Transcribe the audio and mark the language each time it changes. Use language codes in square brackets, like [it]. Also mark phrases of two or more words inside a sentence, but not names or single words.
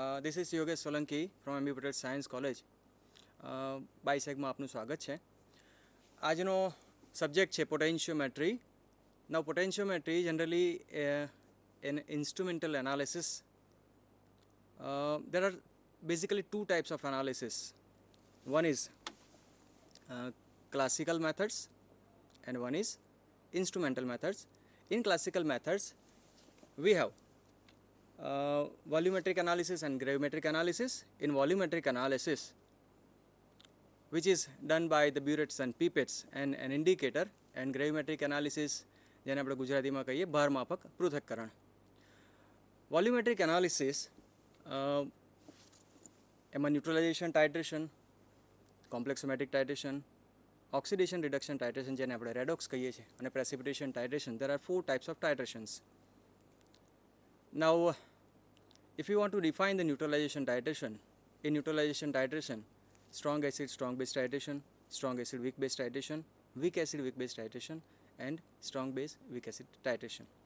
[en] this is [gu] યોગેશ સોલંકી ફ્રોમ એમબી પટેલ સાયન્સ કોલેજ બાયસેગમાં આપનું સ્વાગત છે. આજનો સબ્જેક્ટ છે પોટેન્શિયોમેટ્રી. [en] now potentiometry generally in instrumental analysis there are basically two types of analysis. One is classical methods and one is instrumental methods. In classical methods we have volumetric analysis and gravimetric analysis. In volumetric analysis, which is done by the burettes and pipettes and an indicator, and gravimetric analysis [gu] જેને આપણે ગુજરાતીમાં કહીએ ભારમાપક પૃથક્કરણ. [en] volumetric analysis [gu] એમાં [en] neutralization titration, complexometric titration, oxidation reduction titration [gu] જેને આપણે રેડોક્સ કહીએ છીએ, અને [en] precipitation titration. There are 4 types of titrations. Now if you want to define the neutralization titration, in neutralization titration, strong acid strong base titration, strong acid weak base titration, weak acid weak base titration, and strong base weak acid titration.